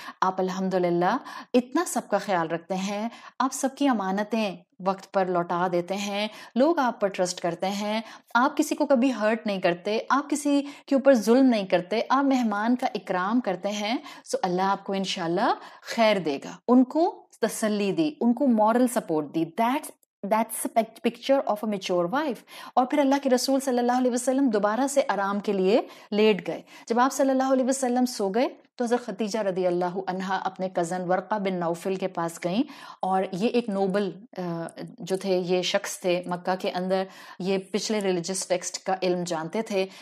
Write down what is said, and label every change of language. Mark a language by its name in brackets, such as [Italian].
[Urdu] آپ الحمدللہ اتنا سب کا خیال رکھتے ہیں، آپ سب کی امانتیں وقت پر لوٹا دیتے ہیں، لوگ آپ پر ٹرسٹ کرتے ہیں، آپ کسی کو کبھی ہرٹ نہیں کرتے، آپ کسی کے اوپر ظلم نہیں کرتے، آپ مہمان کا اکرام کرتے ہیں. سو اللہ آپ کو انشاءاللہ خیر دے گا. ان کو تسلی دی، ان کو moral support the. [English] That's a picture of a mature wife. [Urdu] اور پھر اللہ کے رسول صلی اللہ علیہ وسلم دوبارہ سے آرام کے لیے لیٹ گئے. جب آپ صلی اللہ علیہ وسلم سو گئے تو حضرت خدیجہ رضی اللہ عنہا اپنے کزن ورقہ بن نوفل کے پاس گئیں. اور یہ ایک نوبل جو تھے، یہ شخص تھے مکہ کے اندر، یہ پچھلے ریلیجس ٹیکسٹ کا علم جانتے تھے.